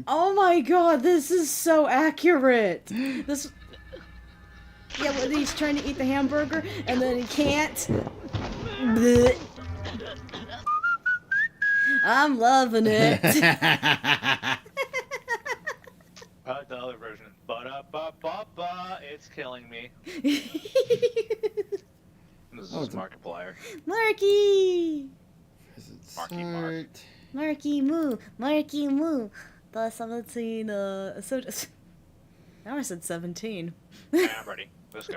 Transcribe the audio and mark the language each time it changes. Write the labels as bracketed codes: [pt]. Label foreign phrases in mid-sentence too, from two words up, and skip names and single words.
[en] Oh my god, this is so accurate. This... Yeah, when he's trying to eat the hamburger, and then he can't. Blech. I'm loving it. $5 version. Ba-da-ba-ba-ba. It's killing me. This is Markiplier. Marky! Marky Mark. Marky Moo. Marky Moo. The 17, so just... Now I said 17. Yeah, I'm ready. Let's go.